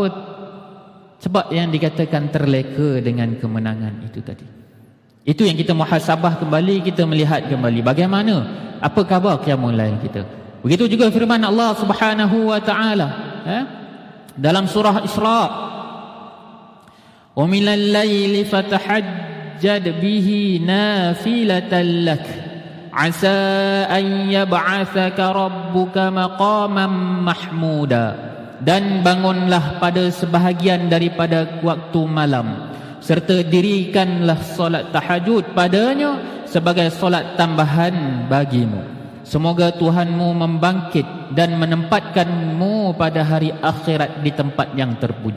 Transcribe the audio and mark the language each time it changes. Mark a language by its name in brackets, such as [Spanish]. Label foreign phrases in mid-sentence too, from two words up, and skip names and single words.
[Malay] Sebab yang dikatakan terleka dengan kemenangan itu tadi. Itu yang kita muhasabah kembali, kita melihat kembali bagaimana, apa khabar [Arabic] قيام الليل [Malay] kita. Begitu juga firman Allah [Arabic] سبحانه وتعالى [Malay] dalam surah Isra, [Arabic] "ومن الليل فتهجد به نافلة لك عسى أن يبعثك ربك مقاما محمودا." [Malay] Dan bangunlah pada sebahagian daripada waktu malam, serta dirikanlah solat tahajud padanya sebagai solat tambahan bagimu. Semoga Tuhanmu membangkit dan menempatkanmu pada hari akhirat di tempat yang terpuji.